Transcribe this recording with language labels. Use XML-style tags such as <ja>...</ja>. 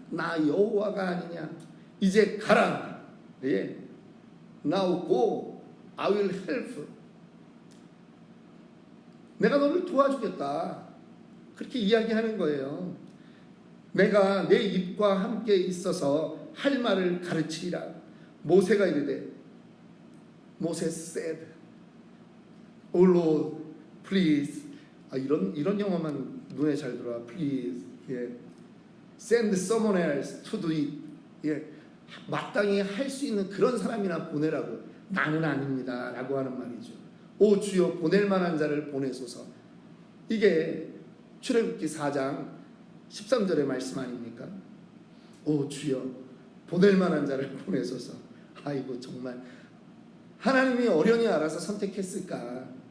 <ko>나 여호와가 아니냐? 이제 가라. 예.</ko> <en>Now go. I will help.</en> <ko>내가 너를 도와주겠다. 그렇게 이야기하는 거예요. 내가 내 입과 함께 있어서 할 말을 가르치리라. 모세가 이르되</ko> <en>모세 said, Oh Lord, please.</en> <ko>이런 영어만 눈에 잘 들어와.</ko> <en>Please. 예. Send someone else to do it. 예.</en> <ko>마땅히 할 수 있는 그런 사람이나 보내라고. 나는 아닙니다. 라고 하는 말이죠. 오 주여, 보낼 만한 자를 보내소서. 이게 출애굽기 4장 13절의 말씀 아닙니까? 오 주여, 보낼 만한 자를 보내소서. 아이고, 정말 하나님이 어련히 알아서 선택했을까?</ko>